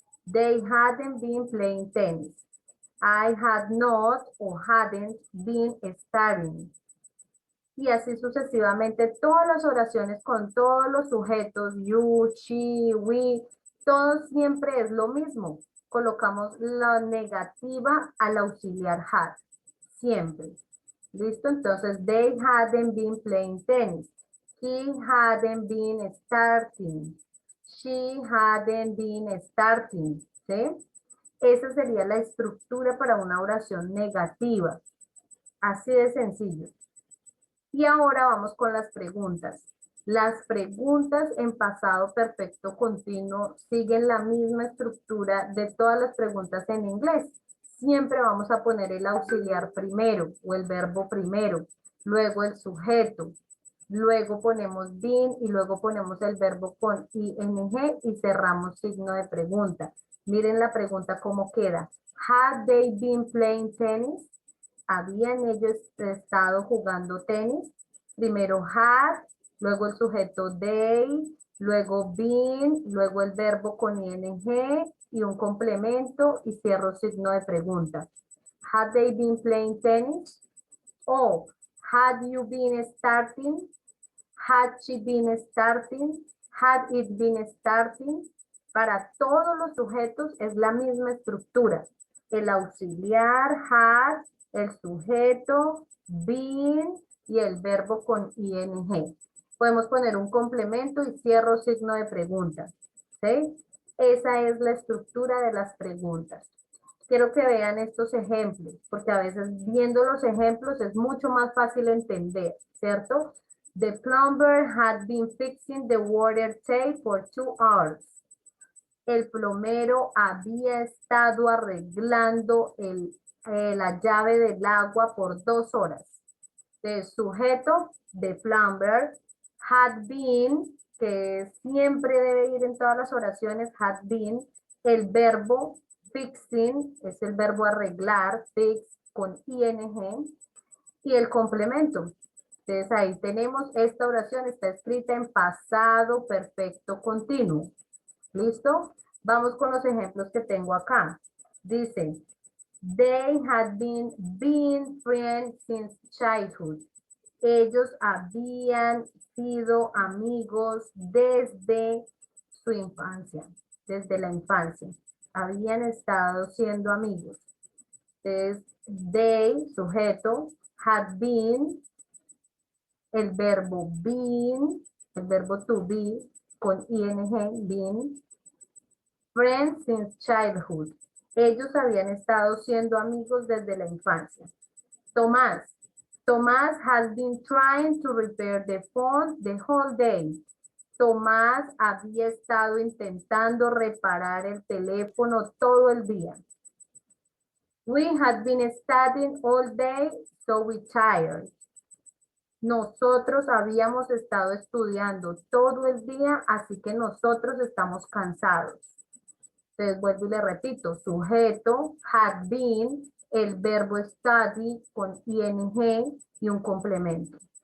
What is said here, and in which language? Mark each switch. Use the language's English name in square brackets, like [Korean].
[English] They hadn't been playing tennis. I had not or hadn't been studying. [Spanish] Y así sucesivamente todas las oraciones con todos los sujetos, you, she, we, todo siempre es lo mismo. Colocamos la negativa al auxiliar had, siempre. ¿Listo? [English] Entonces, they hadn't been playing tennis. He hadn't been starting. She hadn't been starting. [Spanish] ¿Sí? Esa sería la estructura para una oración negativa. Así de sencillo. Y ahora vamos con las preguntas. Las preguntas en pasado perfecto continuo siguen la misma estructura de todas las preguntas en inglés. Siempre vamos a poner el auxiliar primero o el verbo primero, luego el sujeto, luego ponemos been y luego ponemos el verbo con ing y cerramos signo de pregunta. Miren la pregunta cómo queda. [English] Had they been playing tennis? [Spanish] ¿Habían ellos estado jugando tenis? Primero had, luego el sujeto they, luego been, luego el verbo con ing y un complemento y cierro signo de pregunta. [English] Had they been playing tennis? O had you been starting? Had she been starting? Had it been starting? [Spanish] Para todos los sujetos es la misma estructura. El auxiliar had, el sujeto, been y el verbo con ing. Podemos poner un complemento y cierro signo de pregunta. ¿Sí? Esa es la estructura de las preguntas. Quiero que vean estos ejemplos, porque a veces viendo los ejemplos es mucho más fácil entender, ¿cierto? [English] The plumber had been fixing the water tank for 2 hours. [Spanish] El plomero había estado arreglando la llave del agua por 2 horas. El sujeto, the plumber, had been, que siempre debe ir en todas las oraciones, had been. El verbo fixing es el verbo arreglar, fix con ing. Y el complemento. Entonces ahí tenemos esta oración, está escrita en pasado perfecto continuo. ¿Listo? Vamos con los ejemplos que tengo acá. [English] Dice, they had been friends since childhood. [Spanish] Ellos habían sido amigos desde su infancia, desde la infancia. Habían estado siendo amigos. Entonces, they, sujeto, had been, el verbo been, el verbo to be, con ing, been, [English] friends since childhood. [Spanish] Ellos habían estado siendo amigos desde la infancia. Tomás. [English] Tomás has been trying to repair the phone the whole day. [Spanish] Tomás había estado intentando reparar el teléfono todo el día. [English] We had been studying all day, so we tired. [Spanish] Nosotros habíamos estado estudiando todo el día, así que nosotros estamos cansados. Entonces vuelvo y le repito, sujeto, had been, el verbo study con ing y un complemento.